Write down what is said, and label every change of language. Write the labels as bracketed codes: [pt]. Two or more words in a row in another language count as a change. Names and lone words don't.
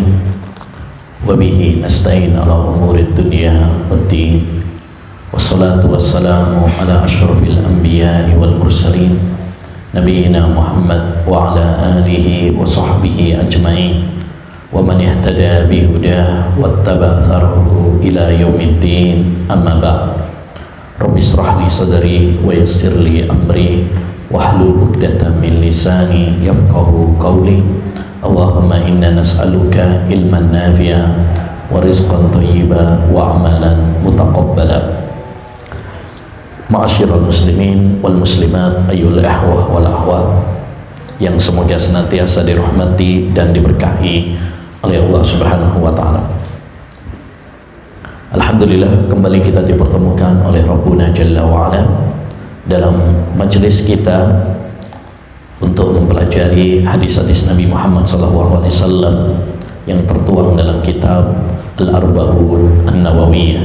[ar] وبه نستعين على أمور الدنيا والدين. والصلاة والسلام على أشرف الأنبياء والمرسلين نبينا محمد وعلى آله وصحبه أجمعين ومن اهتدى بهداه واتبع أثره إلى يوم الدين. أما بعد. رب اشرح لي صدري ويسر لي أمري واحلل عقدة من لساني يفقهوا قولي. اللهم إنا نسألك علما نافعا ورزقا طيبا وعملا متقبلا. معاشر المسلمين والمسلمات أيها الإخوة والأخوات [id] yang semoga senantiasa dirahmati dan diberkahi oleh Allah [ar] سبحانه وتعالى. [id] Alhamdulillah, kembali kita dipertemukan oleh [ar] ربنا جل وعلا [id] dalam majelis kita untuk mempelajari hadis-hadis Nabi Muhammad SAW yang tertuang dalam kitab Al-Arba'un An-Nawawiyah.